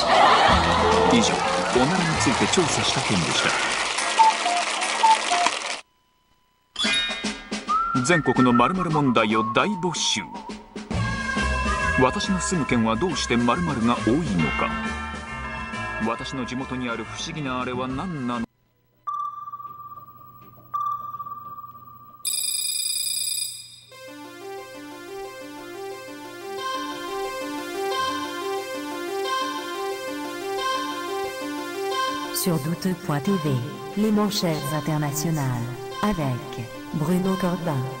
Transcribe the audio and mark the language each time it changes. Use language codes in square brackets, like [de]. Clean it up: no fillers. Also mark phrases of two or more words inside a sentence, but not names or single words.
[ja] 以上、おならについて調査した件でした。全国の〇〇問題を大募集。私の住む県はどうして〇〇が多いのか。私の地元にある不思議なあれは何なの。 [fr] Sur douteux.tv, les manchettes internationales, avec Bruno Corbin.